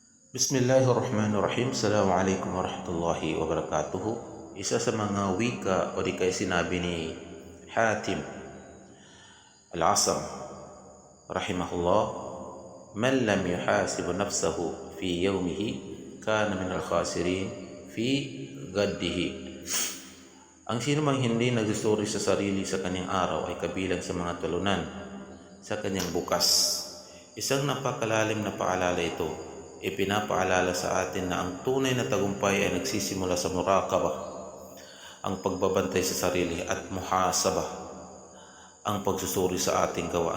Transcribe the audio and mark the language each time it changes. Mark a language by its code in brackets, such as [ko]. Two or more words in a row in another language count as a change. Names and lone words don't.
[ar] بسم الله الرحمن الرحيم. السلام عليكم ورحمة الله وبركاته. [tl] Isa sa mga wika o di kaya sinabi ni Hatim al-Asam rahimahullah, [ar] من لم يحاسب نفسه في يومه كان من الخاسرين في غده. [tl] Ang sino mang hindi nagsusuri sa sarili sa kanyang araw ay kabilang sa mga tulunan sa kanyang bukas. Isang napakalalim na paalala ito. Ipinapaalala sa atin na ang tunay na tagumpay ay nagsisimula sa muraqabah, ang pagbabantay sa sarili, at muhasabah, ang pagsusuri sa ating gawa.